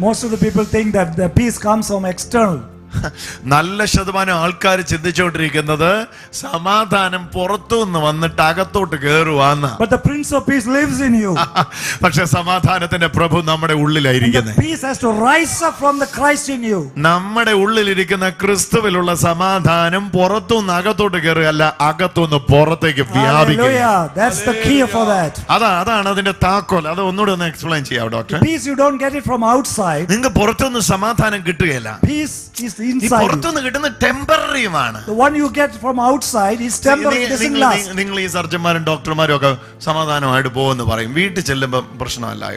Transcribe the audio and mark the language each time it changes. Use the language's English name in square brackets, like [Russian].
[English] Most of the people think that the peace comes from external. [Malayalam] നല്ല ശതമാനം ആൾക്കാർ ചിന്തിച്ചുകൊണ്ടിരിക്കുന്നത് സമാധാനം പുറത്തുനിന്ന് വന്നിട്ട് അകത്തോട്ട് കയറുവാന്ന്. [English] But the Prince of Peace lives in you. [Malayalam] പക്ഷെ സമാധാനത്തിന്റെ പ്രഭു നമ്മുടെ ഉള്ളിലായിരിക്കുന്നത്. [English] Peace has to rise up from the Christ in you. [Malayalam] നമ്മുടെ ഉള്ളിലിരിക്കുന്ന ക്രിസ്തുവിലുള്ള സമാധാനം പുറത്തുനിന്ന് അകത്തോട്ട് കയറുകയല്ല, അകത്തുനിന്ന് പുറത്തേക്ക് വ്യാപിക്കുക. [English] That's the key for that. [Malayalam] അതാണ് അതിന്റെ താക്കോൽ. അത് ഒന്നുകൂടെ ഒന്ന് എക്സ്പ്ലെയിൻ ചെയ്യാം doctor. [English] Peace you don't get it from outside. [Malayalam] നിങ്ങൾക്ക് പുറത്തുനിന്ന് സമാധാനം കിട്ടുകയില്ല. [English] Peace is inside. [Malayalam] പുറത്തുനിന്ന് കിട്ടുന്ന ടെമ്പററിയുമാണ്. [English] The one you get from outside is temporary. [Malayalam] നിങ്ങൾ ഈ സർജന്മാരും ഡോക്ടർമാരും ഒക്കെ സമാധാനമായിട്ട് പോകുമെന്ന് പറയും, വീട്ടിൽ ചെല്ലുമ്പോ പ്രശ്നമല്ല.